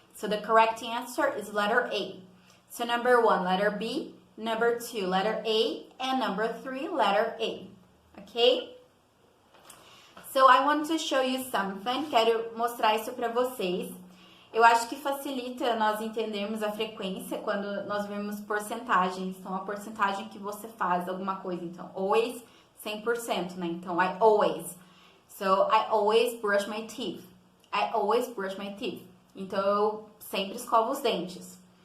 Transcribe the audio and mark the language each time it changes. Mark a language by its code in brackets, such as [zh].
[en] So, the correct answer is letter A. So, number 1, letter B. Number 2, letter A. And number 3, letter A. Ok? So, I want to show you something. [pt] Quero mostrar isso para vocês. Eu acho que facilita nós entendermos a frequência quando nós vemos porcentagens. Então, a porcentagem que você faz alguma coisa. Então, [en] always, 100%, né? Então, I always. So, I always brush my teeth. I always brush my teeth. [pt] Então, eu sempre escovo os dentes.